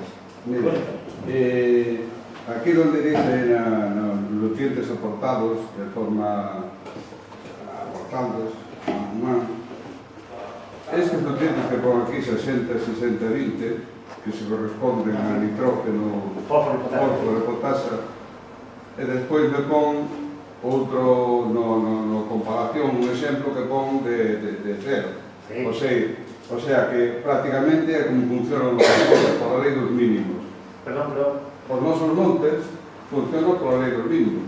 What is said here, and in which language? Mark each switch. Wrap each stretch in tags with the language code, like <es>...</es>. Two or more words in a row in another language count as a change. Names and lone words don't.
<es>Mire, aquí donde dice nutrientes aportados de forma aportados a humano, estos nutrientes que pongo aquí 60, 60, 20, que se corresponden a nitrógeno,</es> <gl>fósforo e potasa, e despois me pon outro no comparación, un exemplo que pon de cero.</gl> <es>O sea que prácticamente</es> <gl>é como funcionan os montes por a lei dos mínimos. Perdón. Os nosos montes funcionan por a lei dos mínimos.</gl>